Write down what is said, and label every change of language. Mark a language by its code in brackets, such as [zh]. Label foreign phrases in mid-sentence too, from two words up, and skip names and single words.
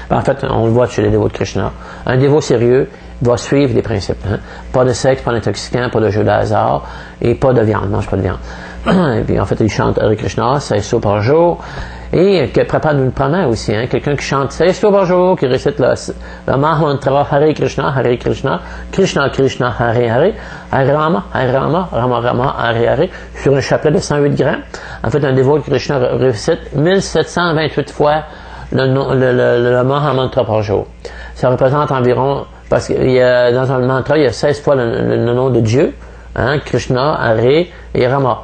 [fr] En fait, on le voit chez les dévots de Krishna. Un dévot sérieux va suivre les principes. Hein? Pas de sexe, pas d'intoxicant, pas de jeu de hasard et pas de viande. Mange pas de viande. Et puis en fait, il chante Hare Krishna 16 fois par jour. Et qui prépare une promesse aussi, hein? Quelqu'un qui chante 16 fois par jour, qui récite le Mahamantra [sa] Hare Krishna, Krishna Krishna, Hare Hare, Hare Rama, Rama Rama, Hare Hare, [fr] sur un chapelet de 108 grammes. En fait, un dévot de Krishna récite 1728 fois le Mahamantra par jour. Ça représente environ, parce qu'il y a, dans un mantra, il y a 16 fois le nom de Dieu, hein? Krishna, Hare et Rama.